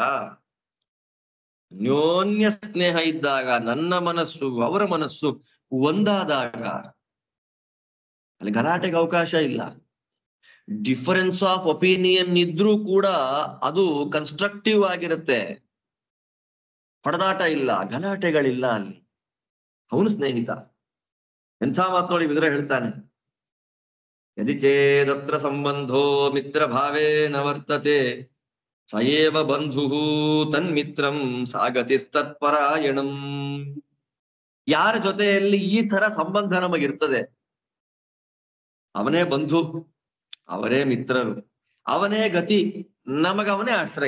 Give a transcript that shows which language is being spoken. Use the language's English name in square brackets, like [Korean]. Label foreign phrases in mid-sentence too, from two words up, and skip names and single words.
[Kannada] ಅನ್ಯೋನ್ಯ ಸ್ನೇಹ ಇದ್ದಾಗ, ನನ್ನ ಮನಸ್ಸು ಅವರ ಮನಸ್ಸು ಒಂದಾದಾಗ ಅಲ್ಲಿ ಗಲಾಟೆಗೆ ಅವಕಾಶ ಇಲ್ಲ. [English] difference of opinion [Kannada] ಇದ್ರೂ ಕೂಡ ಅದು ಕನ್ಸ್ಟ್ರಕ್ಟಿವ್ ಆಗಿರುತ್ತೆ. ಹೊಡೆದಾಟ ಇಲ್ಲ, ಗಲಾಟೆಗಳಿಲ್ಲ ಅಲ್ಲಿ. ಅವನು ಸ್ನೇಹಿತ. ಎಂಥ ಮಾತು ನೋಡಿ, ಇದ್ರೆ ಹೇಳ್ತಾನೆ, [Sanskrit] ಯದಿ ಚೇದತ್ರ ಸಂಬಂಧೋ ಮಿತ್ರ ಭಾವೇನ ವರ್ತತೆ ಸಯೇವ ಬಂಧು ತನ್ಮಿತ್ರಂ ಸಾಗತಿಸ್ತತ್ಪರಾಯಣಂ. [Kannada] ಯಾರ ಜೊತೆಯಲ್ಲಿ ಈ ತರ ಸಂಬಂಧ ನಮಗಿರ್ತದೆ ಅವನೇ ಬಂಧು, ಅವರೇ ಮಿತ್ರರು, ಅವನೇ ಗತಿ, ನಮಗವನೇ ಆಶ್ರಯ.